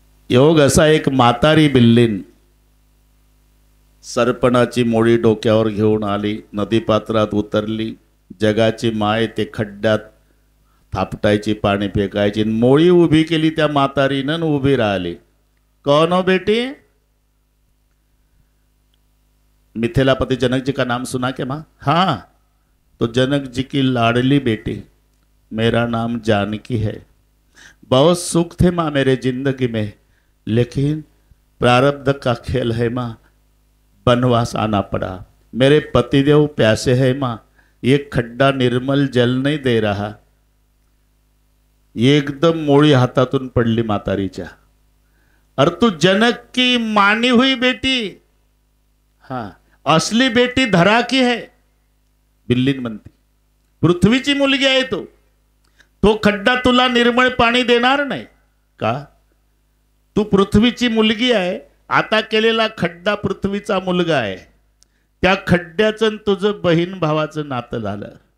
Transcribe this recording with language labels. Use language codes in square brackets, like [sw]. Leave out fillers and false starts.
[mr] योग असा, एक म्हातारी बिल्लीन सरपणाची मोळी डोक्यावर घेऊन आली, नदीपात्रात उतरली. जगाची माय ते खड्ड्यात थापटायची, पाणी फेकायची. मोळी उभी केली त्या म्हातारीनं, उभी राहिली. [hi] कौन हो बेटी? मिथिलापति जनक जी का नाम सुना क्या माँ? हाँ. तो जनक जी की लाडली बेटी, मेरा नाम जानकी है. बहुत सुख थे माँ मेरे जिंदगी में, लेकिन प्रारब्ध का खेल है माँ, बनवास आना पड़ा. मेरे पतिदेव प्यासे है माँ, ये खड्डा निर्मल जल नहीं दे रहा. [mr] एकदम मोळी हातातून पडली म्हातारीच्या. [hi] अरे तू जनक की मानी हुई बेटी, हाँ असली बेटी धरा की है. [mr] बिल्लीन म्हणती, पृथ्वीची मुलगी आहे तो खड्डा तुला निर्मळ पाणी देणार नाही का? तू पृथ्वीची मुलगी आहे आता केलेला खड्डा पृथ्वीचा मुलगा आहे. त्या खड्ड्याचं तुझं बहीण भावाचं नातं झालं.